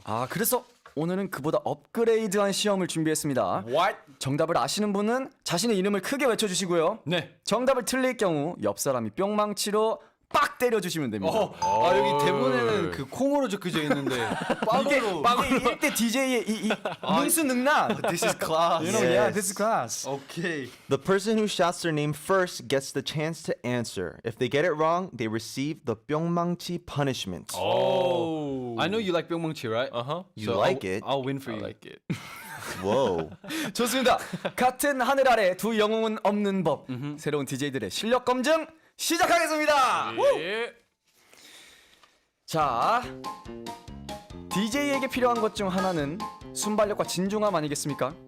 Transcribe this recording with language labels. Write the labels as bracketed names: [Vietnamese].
[Korean] 아, 그래서 오늘은 그보다 업그레이드한 시험을 준비했습니다. [English] What? [Korean] 정답을 아시는 분은 자신의 이름을 크게 외쳐주시고요. 네. 정답을 틀릴 경우 옆 사람이 뿅망치로 빡 때려주시면 됩니다. 아 여기 대본에는 그 콩으로 적혀져 있는데 빵으로. 이게 1대 DJ의 이 능수능란. [English] This is class. You know, yeah, this is class. [Korean] 오케이. [English] The person who shouts their name first gets the chance to answer. If they get it wrong, they receive the 뿅망치 punishment. Oh. I know you like 뿅망치, right? You like it? I'll win for you. like it. Whoa. [Korean] 좋습니다. 같은 하늘 아래 두 영웅은 없는 법. 새로운 DJ들의 실력 검증 시작하겠습니다. 예. 자, DJ에게 필요한 것 중 하나는 순발력과 진중함 아니겠습니까?